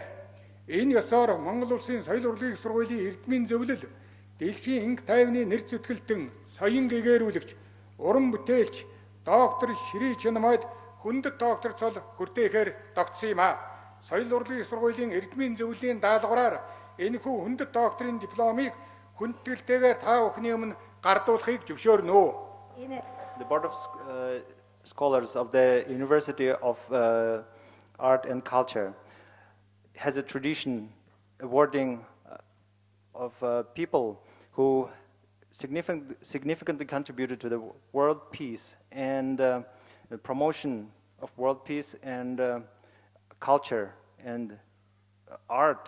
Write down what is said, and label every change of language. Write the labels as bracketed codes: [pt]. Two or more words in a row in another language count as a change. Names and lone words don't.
[mn] Энэ ёсоор Монгол улсын соёл урлагийн их сургуулийн эрдмийн зөвлөл дэлхийн инг тайвны нэр зүтгэлтэн соён гэгээрүүлэгч уран бүтээлч доктор Sri Chinmoyд хүндэт доктор цол хүртээхээр тогтсон юм а. Соёл урлагийн их сургуулийн эрдмийн зөвлөлийн даалгавраар энэхүү хүндэт докторийн дипломыг хүндэтгэлтэйгээр та бүхний өмнө гардуулахыг зөвшөөрнө. [en] The board of scholars of the University of Art and Culture has a tradition awarding of people who significantly contributed to the world peace and the promotion of world peace and culture and art.